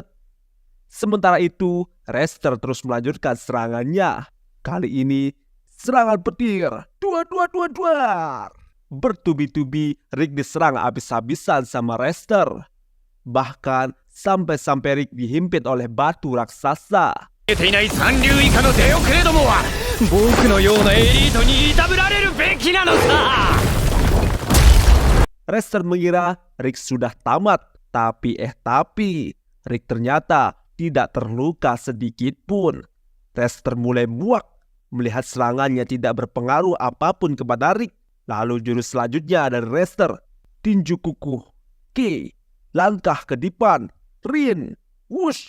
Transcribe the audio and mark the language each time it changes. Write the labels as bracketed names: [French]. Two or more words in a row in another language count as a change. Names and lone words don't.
[Indonesian] Sementara itu, Lester terus melanjutkan serangannya. Kali ini, serangan petir. Duar. Bertubi-tubi, Rick diserang habis-habisan sama Lester. Bahkan, sampai-sampai Rick dihimpit oleh batu raksasa. [Japanese] 見えていない三流以下の出遅れどもは僕のようなエリートにいたぶられるべきなのさ [Indonesian] Lester mengira Rick sudah tamat. Tapi Rick ternyata tidak terluka sedikit pun. Lester mulai muak melihat serangannya tidak berpengaruh apapun kepada Rick. Lalu jurus selanjutnya dari Lester, tinju kukuh, Ki, langkah ke depan, Rin, wush.